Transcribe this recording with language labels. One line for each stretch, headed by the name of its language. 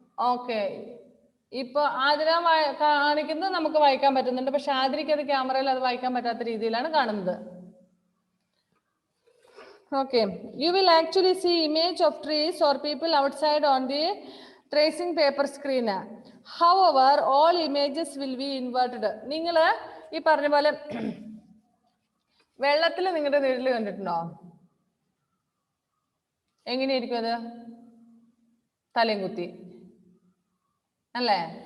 Malayalam: Okay, ഇപ്പൊ ആതിര കാണിക്കുന്നത് നമുക്ക് വായിക്കാൻ പറ്റുന്നുണ്ട്. പക്ഷെ ആതിരയ്ക്ക് അത് ക്യാമറയിൽ അത് വായിക്കാൻ പറ്റാത്ത രീതിയിലാണ് കാണുന്നത്.
English: Okay, you will actually see image of trees or people outside on the tracing paper screen. However, all images will be inverted.
Malayalam: നിങ്ങൾ ഈ പറഞ്ഞ പോലെ വെള്ളത്തിൽ നിങ്ങളുടെ വീട്ടിൽ കണ്ടിട്ടുണ്ടോ? എങ്ങനെയായിരിക്കും അത്? തലയും കുത്തി അല്ലേ?